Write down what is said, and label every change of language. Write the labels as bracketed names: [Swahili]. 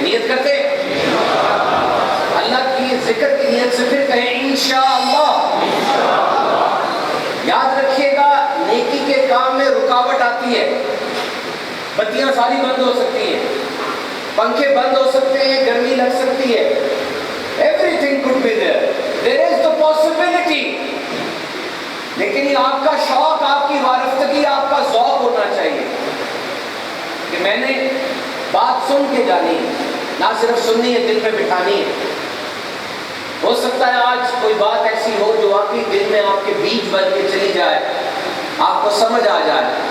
[Urdu] نیت کرتے ہیں اللہ کی ذکر کی نیت سے، پھر کہیں انشاءاللہ. یاد رکھیے گا، نیکی کے کام میں رکاوٹ آتی ہے. بتیاں ساری بند ہو سکتی ہیں، پنکھے بند ہو سکتے ہیں، گرمی لگ سکتی ہے. [English] Everything could be there. There is the possibility. [Urdu] لیکن یہ آپ کا شوق، آپ کی وارفتگی، آپ کا ذوق ہونا چاہیے کہ میں نے بات سن کے جانی ہے، نہ صرف سننی ہے، دل میں بٹھانی ہے. ہو سکتا ہے آج کوئی بات ایسی ہو جو واقعی دل میں آپ کے بیج بن کے چلی جائے، آپ کو سمجھ آ جائے.